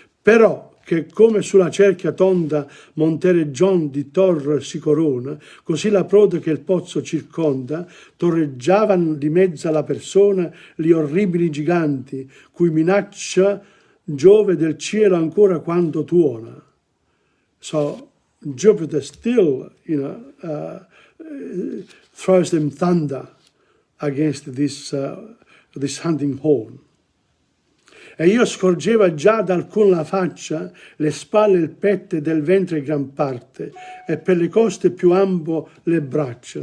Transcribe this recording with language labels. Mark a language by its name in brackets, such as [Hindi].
[Italian] Però che come sulla cerchia tonda Montereggion di Tor si corona, così la prode che il pozzo circonda, torreggiavan di mezzo alla persona gli orribili giganti, cui minaccia Giove del cielo ancora quando tuona. [English] So Jupiter still, throws them thunder against this hunting horn. [Italian] E io scorgeva già da alcun la faccia, le spalle, il petto e del ventre gran parte, e per le coste più ambo le braccia.